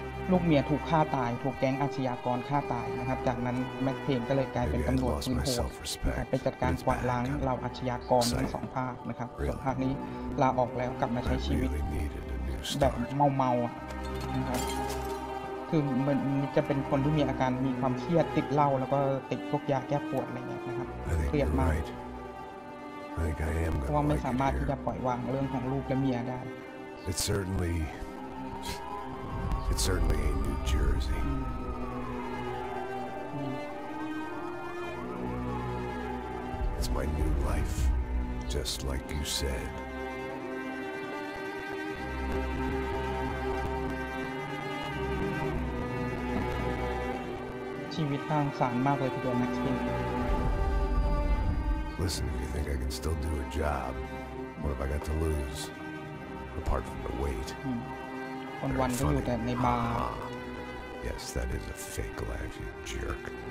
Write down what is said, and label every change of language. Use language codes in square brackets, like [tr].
[th] ลูกเมียถูกฆ่าตายถูกแก๊งอาชญากรฆ่าตายนะครับจากนั้นแม็กเพนก็เลยกลายเป็นตำรวจปืนโหดไปจัดการกวาดล้างเหล่าอาชญากรทั้ง2ภาคนะครับส่วนภาคนี้ลาออกแล้วกลับมาใช้ชีวิตแบบเมาๆนะครับคือมันจะเป็นคนที่มีอาการมีความเครียดติดเหล้าแล้วก็ติดพวกยาแก้ปวดอะไรเงี้ยนะครับเครียดมากเพราะว่าไม่สามารถที่จะปล่อยวางเรื่องของลูกและเมียได้ [en] It certainly ain't New Jersey. It's my new life, just like you said. [th] ชีวิตน่าสงสารมากเลยทีเดียว Max Payne. [en] Listen, if you think I can still do a job, what have I got to lose? Apart from the weight. [th] วันๆก็อยู่แต่ในบาร์ [en] Yes, that is a fake laugh, you jerk.